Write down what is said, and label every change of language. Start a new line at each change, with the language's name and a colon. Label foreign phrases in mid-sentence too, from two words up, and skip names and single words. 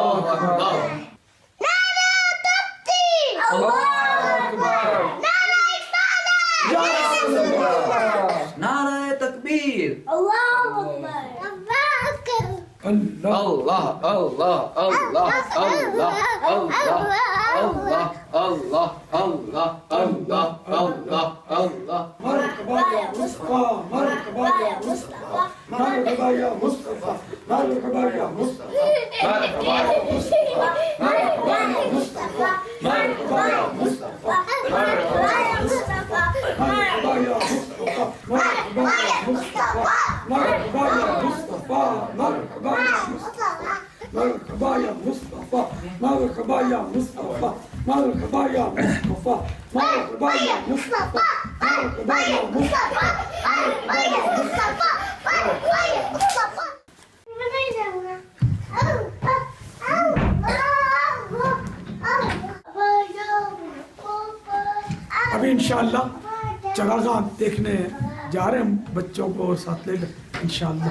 Urdu: اکبر نعرہ تکبیر اللہ اللہ اللہ اللہ اللہ اللہ اللہ اللہ اللہ اللہ اللہ اللہ
Arabic: مرحبا یا مصطفیٰ مرحبا یا مصطفیٰ مرحبا یا مصطفیٰ مرحبا یا مصطفیٰ مرحبا یا مصطفیٰ مرحبا یا مصطفیٰ مرحبا یا مصطفیٰ مرحبا یا مصطفیٰ مرحبا یا مصطفیٰ مرحبا یا مصطفیٰ مرحبا یا مصطفیٰ مرحبا یا مصطفیٰ مرحبا یا مصطفیٰ مرحبا یا مصطفیٰ مرحبا یا مصطفیٰ مرحبا یا مصطفیٰ مرحبا یا مصطفیٰ
Urdu: ابھی انشاءاللہ چراغاں دیکھنے جا رہے ہیں بچوں کو ساتھ لے کر انشاءاللہ.